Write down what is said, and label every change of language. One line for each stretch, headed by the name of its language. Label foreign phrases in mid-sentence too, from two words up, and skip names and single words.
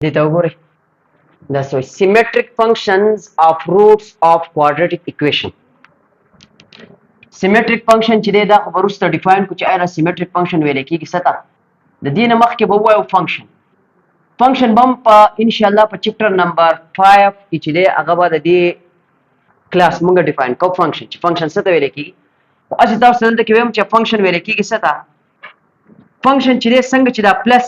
Pashto: دې ته وګورئ دا څه
English: symmetric functions of roots of quadratic equation. symmetric function
Pashto: چې دا خو وروسته ډیفاین کو چې آیا
English: symmetric function
Pashto: ویل کېږي ستا د دې نه مخکې به ووایو فنکشن بم په
Arabic: ان شاء الله
Pashto: په
English: chapter number
Pashto: 5 کې چې دی هغه به د دې کلاس موږ ډیفاین کوو فنکشن چې فنکشن څه ته ویل کېږي او اسی تاسو دلته کې وایم چې فنکشن ویل کېږي څه ته فنکشن چې دی څنګه چې دا پلس